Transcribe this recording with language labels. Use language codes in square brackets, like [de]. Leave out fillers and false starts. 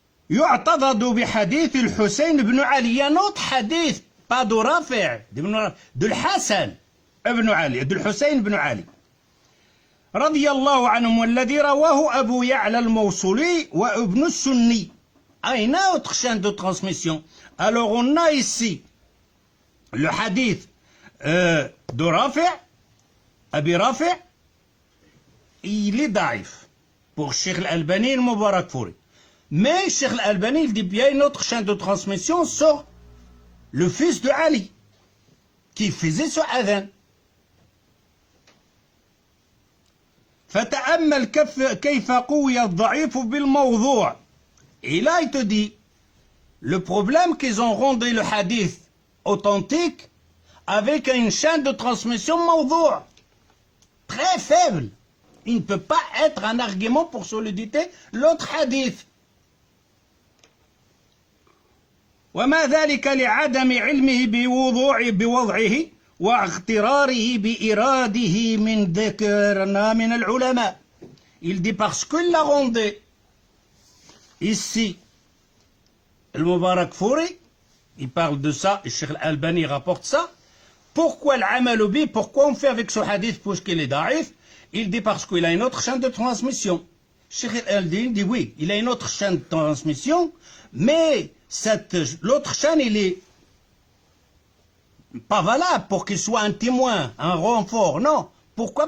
[ar] يعتضد بحديث الحسين بن علي. [fr] Il y a un autre hadith, pas de Rafi', de Hassan ibn Ali, de Hussein ibn Ali. [ar] رضي الله عنهم والذي رواه أبو يعلى الموصلي وابن السني. [fr] Ah, une autre chaîne de transmission. Alors on a ici le hadith de Rafi', Abi Rafi', il est daif pour Cheikh Al-Albani et le Mubarakfuri. Mais Cheikh Al-Albani, il dit bien une autre chaîne de transmission sur le fils de Ali, qui faisait ce adhan. [ar] فتأمل كيف قوي الضعيف بالموضوع. [fr] Et là, il te dit, le problème qu'ils ont rendu le hadith authentique avec une chaîne de transmission mawdou', très faible. Il ne peut pas être un argument pour solidité l'autre hadith. [ar] وما ذلك لعدم علمه بوضعه واغتراره بإراده من ذكرنا من العلماء. [fr] Il dit parce qu'il l'a rendu ici, le Mubarakfuri, il parle de ça, et Cheikh Al-Albani rapporte ça. Pourquoi l' [ar] amalu bi, [fr] pourquoi on fait avec ce hadith puisqu'il est daif? Il dit parce qu'il a une autre chaîne de transmission. Cheikh Al-Albani dit oui, il a une autre chaîne de transmission, mais l'autre chaîne, il est pas valable pour qu'il soit un témoin, un renfort, non. Pourquoi?